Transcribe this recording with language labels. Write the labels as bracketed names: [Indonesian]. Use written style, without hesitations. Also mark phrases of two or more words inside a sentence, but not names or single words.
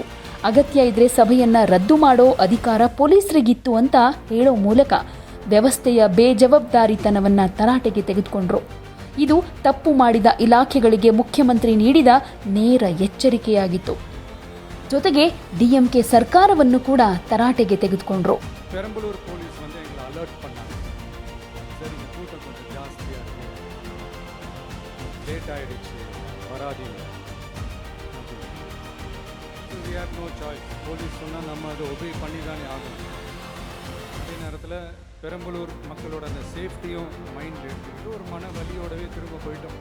[Kannada] ಅಗತ್ಯ ಇದ್ರೆ ಸಭೆಯನ್ನ ರದ್ದು ಮಾಡೋ ಅಧಿಕಾರ ಪೊಲೀಸರಿಗಿತ್ತು ಅಂತ ಹೇಳೋ ಮೂಲಕ ವ್ಯವಸ್ಥೆಯ ಬೇಜವಾಬ್ದಾರಿತನವನ್ನ ತರಾಟೆಗೆ ತೆಗೆದುಕೊಂಡ್ರು. ಇದು ತಪ್ಪು ಮಾಡಿದ ಇಲಾಖೆಗಳಿಗೆ ಮುಖ್ಯಮಂತ್ರಿ ನೀಡಿದ ನೇರ ಎಚ್ಚರಿಕೆಯಾಗಿತ್ತು. ಜೊತೆಗೆ ಡಿಎಂಕೆ ಸರ್ಕಾರವನ್ನು ಕೂಡ ತರಾಟೆಗೆ ತೆಗೆದುಕೊಂಡ್ರು. [Tamil] பெரம்பலூர் போலீஸ் வந்து எங்களை அலர்ட் பண்ணாங்க. சரி, இந்த கூட்டம் கொஞ்சம் ஜாஸ்தியாக இருக்கு, லேட் ஆகிடுச்சு, வராதீங்க. [English] we have no choice. [Tamil] போலீஸ் சொன்னால் நம்ம அதை ஒபே பண்ணி தானே ஆகணும். அதே நேரத்தில் பெரம்பலூர் மக்களோட அந்த சேஃப்டியும் மைண்டில் எடுத்துக்கிட்டு ஒரு மன வலியோடவே திரும்ப போயிட்டோம்.